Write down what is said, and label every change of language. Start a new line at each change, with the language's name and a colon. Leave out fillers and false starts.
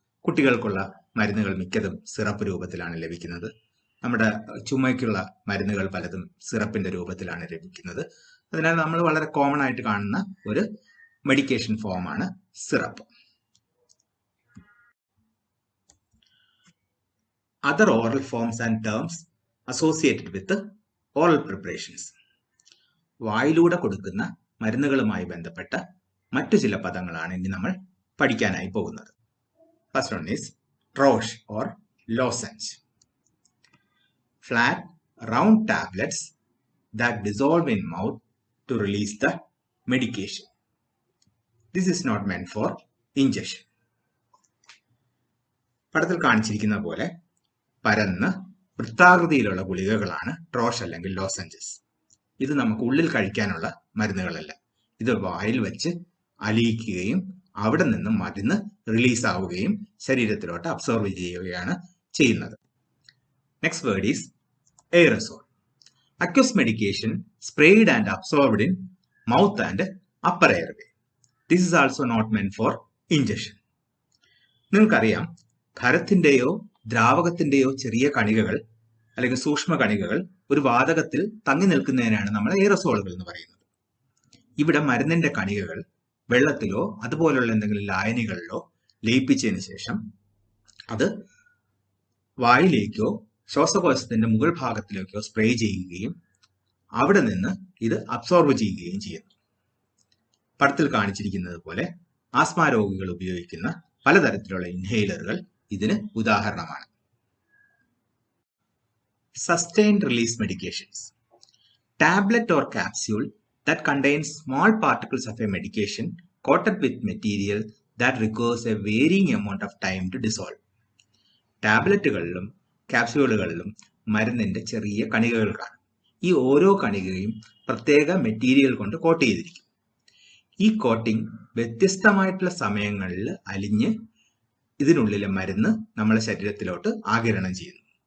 Malayalam: കുട്ടികൾക്കുള്ള മരുന്നുകൾ മിക്കതും സിറപ്പ് രൂപത്തിലാണ് ലഭിക്കുന്നത്. നമ്മുടെ ചുമയ്ക്കുള്ള മരുന്നുകൾ പലതും സിറപ്പിന്റെ രൂപത്തിലാണ് ലഭിക്കുന്നത്. അതിനാൽ നമ്മൾ വളരെ കോമൺ ആയിട്ട് കാണുന്ന ഒരു മെഡിക്കേഷൻ ഫോമാണ് syrup.
English: Other oral forms and terms associated with oral preparations.
Malayalam: വായിലൂടെ കൊടുക്കുന്ന മരുന്നുകളുമായി ബന്ധപ്പെട്ട മറ്റു ചില പദങ്ങളാണ് ഇനി നമ്മൾ പഠിക്കാനായി പോകുന്നത്.
English: First one is troche or lozenge. Flat, round tablets that dissolve in mouth to release the medication. This is not meant for ingestion.
Malayalam: പടത്തിൽ കാണിച്ചിരിക്കുന്ന പോലെ പരന്ന് വൃത്താകൃതിയിലുള്ള ഗുളികകളാണ് ട്രോഷ് അല്ലെങ്കിൽ ലോസഞ്ചസ്. ഇത് നമുക്ക് ഉള്ളിൽ കഴിക്കാനുള്ള മരുന്നുകളല്ല. ഇത് വായിൽ വെച്ച് അലിയിക്കുകയും അവിടെ നിന്നും മരുന്ന് റിലീസ് ആവുകയും ശരീരത്തിലോട്ട് അബ്സോർവ് ചെയ്യുകയാണ് ചെയ്യുന്നത്.
English: Next word is aerosol. Aqueous medication sprayed and absorbed in mouth and upper airway. This is also not meant for ingestion.
Malayalam: നിങ്ങൾക്കറിയാം, ഖരത്തിന്റെയോ ദ്രാവകത്തിന്റെയോ ചെറിയ കണികകൾ അല്ലെങ്കിൽ സൂക്ഷ്മ കണികകൾ ഒരു വാതകത്തിൽ തങ്ങി നിൽക്കുന്നതിനാണ് നമ്മൾ എയറോസോളുകൾ എന്ന് പറയുന്നത്. ഇവിടെ മരുന്നിന്റെ കണികകൾ വെള്ളത്തിലോ അതുപോലുള്ള എന്തെങ്കിലും ലായനികളിലോ ലയിപ്പിച്ചതിന് ശേഷം അത് വായിലേക്കോ ശ്വാസകോശത്തിന്റെ മുകൾ ഭാഗത്തിലേക്കോ സ്പ്രേ ചെയ്യുകയും അവിടെ നിന്ന് ഇത് അബ്സോർബ് ചെയ്യുകയും ചെയ്യുന്നു. പടത്തിൽ കാണിച്ചിരിക്കുന്നത് പോലെ ആസ്മ രോഗികൾ ഉപയോഗിക്കുന്ന പലതരത്തിലുള്ള ഇൻഹേലറുകൾ ഇതിന് ഉദാഹരണമാണ്.
English: Sustained release medications. Tablet or capsule that contains small particles of a medication coated with material that requires a varying amount of time to dissolve.
Malayalam: ടാബ്ലറ്റുകളിലും ക്യാപ്സ്യൂളുകളിലും മരുന്നിന്റെ ചെറിയ കണികകൾ കാണും. ഈ ഓരോ കണികയും പ്രത്യേക മെറ്റീരിയൽ കൊണ്ട് കോട്ട് ചെയ്തിരിക്കും. ഈ കോട്ടിംഗ് വ്യത്യസ്തമായിട്ടുള്ള സമയങ്ങളിൽ അലിഞ്ഞ് ഇതിനുള്ളിലെ മരുന്ന് നമ്മുടെ ശരീരത്തിലോട്ട് ആഗിരണം ചെയ്യുന്നു.